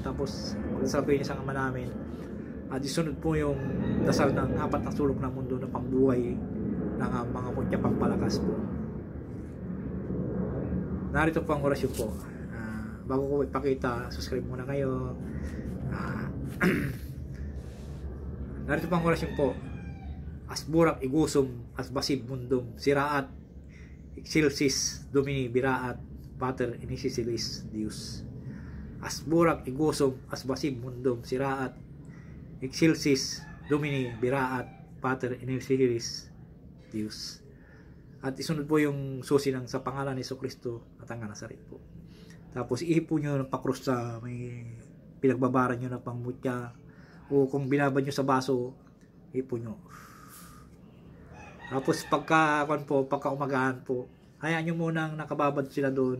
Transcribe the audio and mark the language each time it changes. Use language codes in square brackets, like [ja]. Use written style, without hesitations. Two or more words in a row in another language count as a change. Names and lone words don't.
[tl] Tapos magdasal po yung isang Ama Namin, at isunod po yung dasal ng 4 na sulok ng mundo na pambuhay ng mga mutya, pampalakas po. Narito po ang orasyon po. Bago ko ipakita, subscribe muna kayo. Narito po ang orasyon po. Asburak igusum asbasib mundum siraat excelsis domini biraat pater inicialis Deus. Asburak igusum asbasib mundum siraat excelsis domini biraat pater inicialis Deus. At isunod po yung susi ng sa pangalan ni Jesucristo at ang Nazaret po. Tapos ihipo nyo ng pakrus sa may pinagbabaran nyo na pangmutya, o kung binabad nyo sa baso, ihipo nyo. Tapos pagka umagahan po, hayaan nyo munang nakababad sila doon.